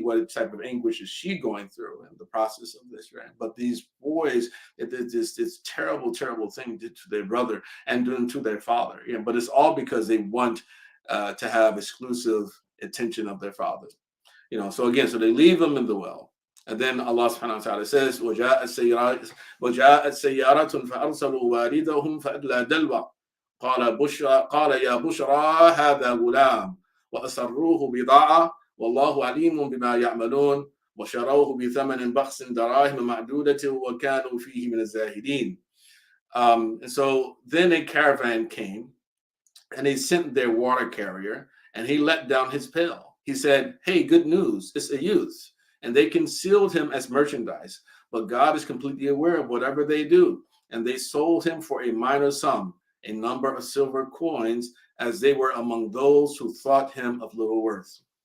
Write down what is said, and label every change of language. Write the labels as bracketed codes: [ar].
[en] What type of anguish is she going through in the process of this? Right? But these boys, it did this terrible, terrible thing to their brother and to their father. But it's all because they want to have exclusive attention of their father. So again, so they leave them in the well. And then Allah subhanahu wa ta'ala says, [ar] وَجَاءَتْ سَيَّارَةٌ فَأَرْسَلُوا وَارِدَهُمْ فَأَدْلَى دَلْوَى قال يا بشرى هذا غلام وأسروه بضاعة والله عليم بما يعملون وشروه بثمن بخس دراهم معدودة وكانوا فيه من الزاهدين. [en] And so then a caravan came, and they sent their water carrier, and he let down his pail. He said, hey, good news, it's a youth. And they concealed him as merchandise, but God is completely aware of whatever they do. And they sold him for a minor sum, a number of silver coins, as they were among those who thought him of little worth.